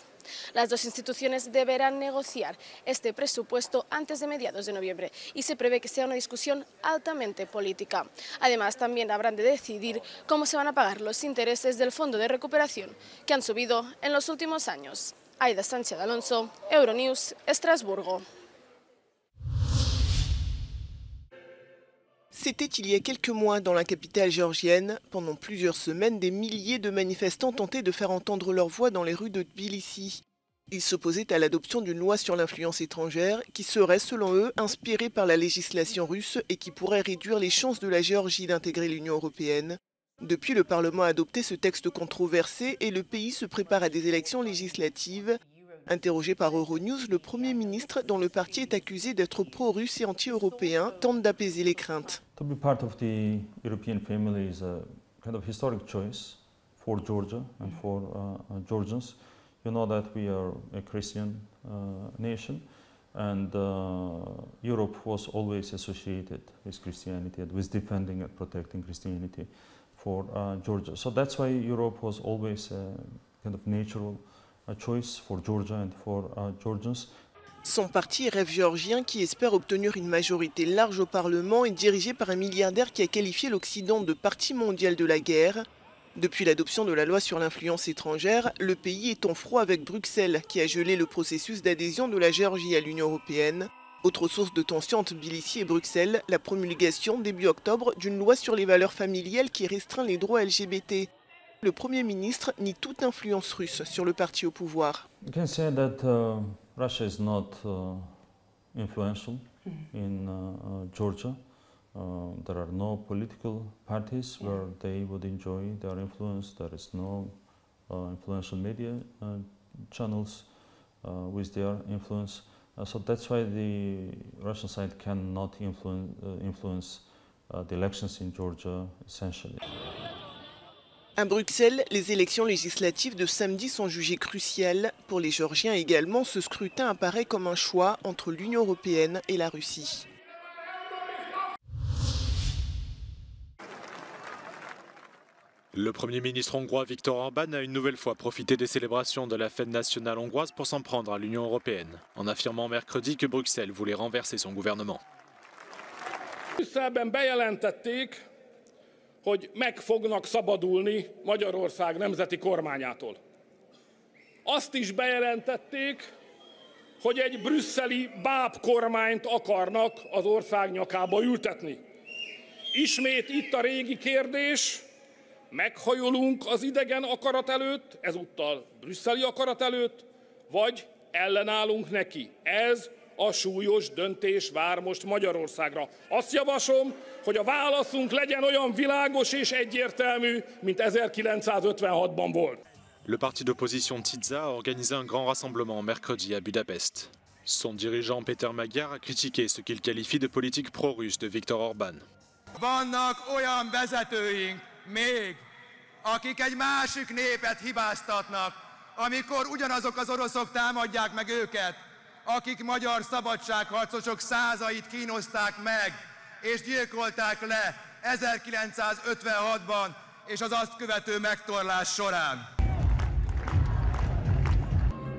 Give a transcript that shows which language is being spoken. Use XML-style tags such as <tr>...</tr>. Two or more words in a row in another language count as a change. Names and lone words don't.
<es>Las dos instituciones deberán negociar este presupuesto antes de mediados de noviembre y se prevé que sea una discusión altamente política. Además, también habrán de decidir cómo se van a pagar los intereses del Fondo de Recuperación, que han subido en los últimos años. Aida Sánchez Alonso, Euronews, Estrasburgo.</es> <fr>C'était il y a quelques mois dans la capitale géorgienne. Pendant plusieurs semaines, des milliers de manifestants tentaient de faire entendre leur voix dans les rues de Tbilissi. Ils s'opposaient à l'adoption d'une loi sur l'influence étrangère qui serait, selon eux, inspirée par la législation russe et qui pourrait réduire les chances de la Géorgie d'intégrer l'Union européenne. Depuis, le Parlement a adopté ce texte controversé et le pays se prépare à des élections législatives. Interrogé par Euronews, le Premier ministre, dont le parti est accusé d'être pro-russe et anti-européen, tente d'apaiser les craintes.</fr> <en>To be part of the European family is a kind of historic choice for Georgia and for Georgians. You know that we are a Christian nation, and Europe was always associated with Christianity and with defending and protecting Christianity for Georgia. So that's why Europe was always a kind of natural choice for Georgia and for Georgians.</en> <fr>Son parti Rêve géorgien, qui espère obtenir une majorité large au Parlement, est dirigé par un milliardaire qui a qualifié l'Occident de partie mondiale de la guerre. Depuis l'adoption de la loi sur l'influence étrangère, le pays est en froid avec Bruxelles, qui a gelé le processus d'adhésion de la Géorgie à l'Union européenne. Autre source de tension entre Tbilissi et Bruxelles, la promulgation début octobre d'une loi sur les valeurs familiales qui restreint les droits LGBT. Le Premier ministre nie toute influence russe sur le parti au pouvoir. You can say that Russia is not influential in Georgia. There are no political parties where they would enjoy their influence. There is no influential media channels with their influence. So that's why the Russian side cannot influence the elections in Georgia, essentially. À Bruxelles, les élections législatives de samedi sont jugées cruciales. Pour les Géorgiens également, ce scrutin apparaît comme un choix entre l'Union européenne et la Russie. Le Premier ministre hongrois Viktor Orbán a une nouvelle fois profité des célébrations de la fête nationale hongroise pour s'en prendre à l'Union européenne, en affirmant mercredi que Bruxelles voulait renverser son gouvernement.</fr> <hu>Hogy meg fognak szabadulni Magyarország nemzeti kormányától. Azt is bejelentették, hogy egy brüsszeli bábkormányt akarnak az ország nyakába ültetni. Ismét itt a régi kérdés, meghajolunk az idegen akarat előtt, ezúttal brüsszeli akarat előtt, vagy ellenállunk neki. Ez a súlyos döntés vár most Magyarországra. Azt javaslom, hogy a válaszunk legyen olyan világos és egyértelmű, mint 1956-ban volt.</hu> <fr>Le parti d'opposition TIZA a organisé un grand rassemblement mercredi à Budapest. Son dirigeant Péter Magyar a critiqué ce qu'il qualifie de politique pro-russe de Viktor Orbán.</fr> <hu>Vannak olyan vezetőink még, akik egy másik népet hibáztatnak, amikor ugyanazok az oroszok támadják meg őket, akik magyar szabadságharcosok százait kínozták meg, és gyilkolták le 1956-ban, és az azt követő megtorlás során.</hu>